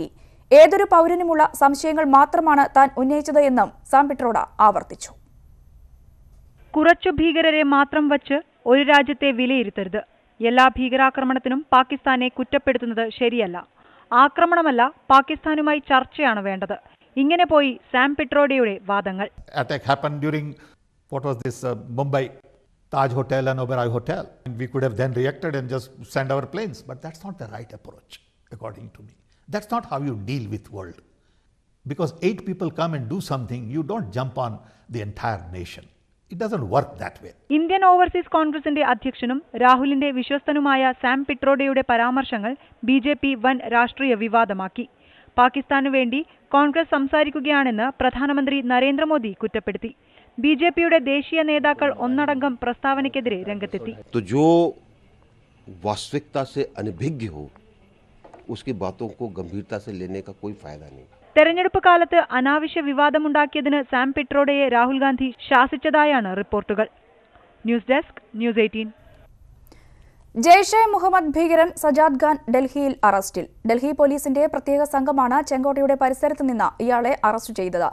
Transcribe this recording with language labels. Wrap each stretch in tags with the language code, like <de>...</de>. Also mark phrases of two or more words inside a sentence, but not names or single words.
<ml>ഏതൊരു പൗരനുമുള്ള സംശയങ്ങൾ മാത്രമാണ് താൻ ഉന്നയിച്ചത് എന്നും സാം പിട്രോഡ ആവർത്തിച്ചു. കുറച്ചു ഭീകരരെ മാത്രം വച്ച് ഒരു രാജ്യത്തെ വിലയിരുത്തരുത്. എല്ലാ ഭീകരാക്രമണത്തിനും പാകിസ്ഥാനെ കുറ്റപ്പെടുത്തുന്നത് ശരിയല്ല. ആക്രമണമല്ല, പാകിസ്ഥാനുമായി ചർച്ചയാണ് വേണ്ടത്. ഇങ്ങനെ പോയി സാം പിട്രോഡയുടെ വാദങ്ങൾ.</ml> <en>Attack happened during what was this Mumbai Taj Hotel and Oberoi Hotel. We could have then reacted and just send our planes, but that's not the right approach, according to me. That's not how you deal with world. Because 8 people come and do something, you don't jump on the entire nation. It doesn't work that way.</en> <ml>ഇന്ത്യൻ ഓവർസീസ് കോൺഗ്രസിന്റെ അധ്യക്ഷനും രാഹുലിന്റെ വിശ്വസ്തനുമായ സാം പിട്രോഡയുടെ പരാമർശങ്ങൾ BJP വൻ രാഷ്ട്രീയ വിവാദമാക്കി. പാകിസ്ഥാനു വേണ്ടി കോൺഗ്രസ് സംസാരിക്കുകയാണെന്ന് പ്രധാനമന്ത്രി നരേന്ദ്രമോദി കുറ്റപ്പെടുത്തി. BJPയുടെ ദേശീയ നേതാക്കൾ ഒന്നടങ്കം പ്രസ്താവനയ്ക്കെതിരെ രംഗത്തെത്തി.</ml> <hi>तो जो वास्तविकता से अनभिज्ञ हो उसकी बातों को गंभीरता से लेने का कोई फायदा नहीं.</hi> <ml>തെരഞ്ഞെടുപ്പ് കാലത്ത് അനാവശ്യ വിവാദമുണ്ടാക്കിയതിന് സാം പിട്രോഡയെ രാഹുൽ ഗാന്ധി ശാസിച്ചതായാണ് റിപ്പോർട്ടുകൾ.</ml> <en>News Desk, News 18.</en> <ml>ജെയ്ഷെ മുഹമ്മദ് ഭീകരൻ സജാദ് ഖാൻ ഡൽഹിയിൽ അറസ്റ്റിൽ. ഡൽഹി പോലീസിന്റെ പ്രത്യേക സംഘമാണ് ചെങ്കോട്ടയുടെ പരിസരത്ത് നിന്ന് ഇയാളെ അറസ്റ്റ് ചെയ്തത്.</ml>